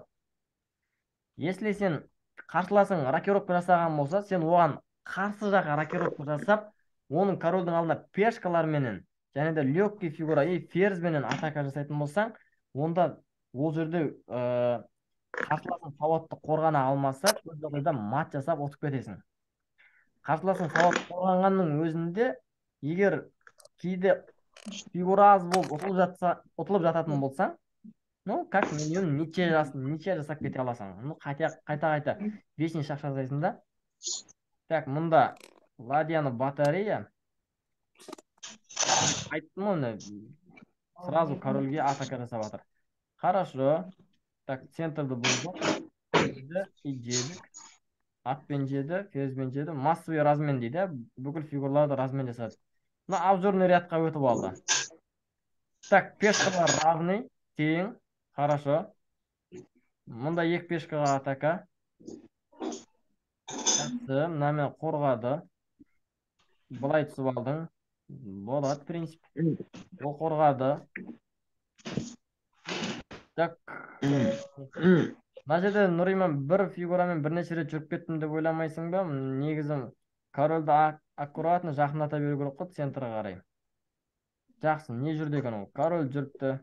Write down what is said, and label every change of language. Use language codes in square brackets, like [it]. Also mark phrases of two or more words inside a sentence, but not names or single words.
[kk] Если сен қарсыласың рокировка жасаған болса, сен оған қарсы жаққа рокировка жасап, оның корольдің алдына пешкаларменен, және де [ru] легкий фигура [kk] и ферзбенен атака жасайтын болсаң, онда ол жерде қарсыласың сауатты қорғана алмаса, көп жағдайда мат жасап ұтып кетесің. Қарсыласың сауатты қорғанғанның өзінде, егер кейде фигура аз болып ұтылып жататын болсаң, [ru] ну, как минимум ничья [kk] жасап кете аласың. Ну, қайта 5 шақ жасайсың да. Так, мұнда ладьяны батарея. Айттым оны, сразу корольге атака жасап жатыр. Хорошо. Так, центрді бұлдық. Жедік. Атпен жеді, ферзьбен жеді. [ru] Массовый размен [kk] дейді. Бүкіл фигурларды размен жасады. Мына обзорный рядқа өтіп алды. Так, пешкалар равный, тең. Хорошо. Мұнда екі пешкаға атака. Жақсы, мынамен қорғады. Бұлай түсіп алдың. Болады, [ru] в принципе. [kk] Ол қорғады. Так. Мына жерде Нұриман бір фигурамен бірнеше рет жүріп кеттім деп ойламайсың ба? Негізі корольді аккуратно жақындата беру керек қой центрға қарай. Жақсы, не жүрді екен ол? Король жүріпті.